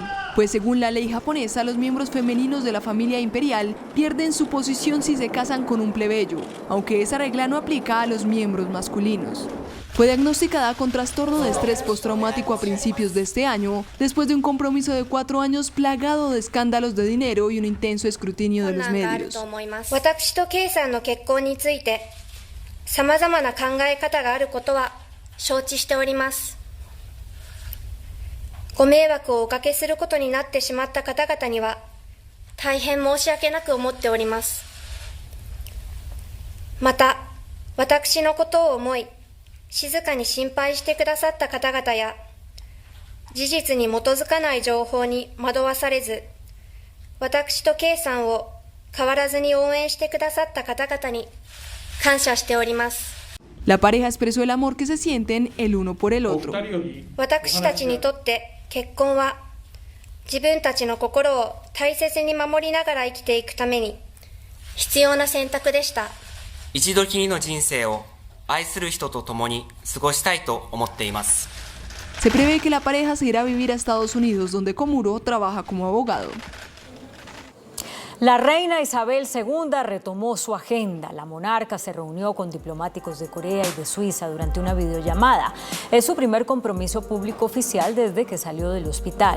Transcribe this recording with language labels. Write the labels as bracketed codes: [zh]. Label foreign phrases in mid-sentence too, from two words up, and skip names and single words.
[es] Pues según la ley japonesa, los miembros femeninos de la familia imperial pierden su posición si se casan con un plebeyo, aunque esa regla no aplica a los miembros masculinos. Fue diagnosticada con trastorno de estrés postraumático a principios de este año, después de un compromiso de 4 años plagado de escándalos de dinero y un intenso escrutinio de los medios. [ja] 私とKeiさんの結婚について、様々な考え方があることは承知しております。ご迷惑をおかけすることになってしまった方々には大変申し訳なく思っております。また、私のことを思い、静かに心配してくださった方々や、事実に基づかない情報に惑わされず、私とKeiさんを変わらずに応援してくださった方々に感謝しております。 [es] La pareja expresó el amor que se sienten el uno por el otro. [ja] 私たちにとって結婚は自分たちの心を大切に守りながら生きていくために必要な選択でした。一度きりの人生を愛する人と共に過ごしたいと思っています。 [es] Se prevé que la pareja se irá a vivir a Estados Unidos, donde Komuro trabaja como abogado. La reina Isabel II retomó su agenda. La monarca se reunió con diplomáticos de Corea y de Suiza durante una videollamada. Es su primer compromiso público oficial desde que salió del hospital.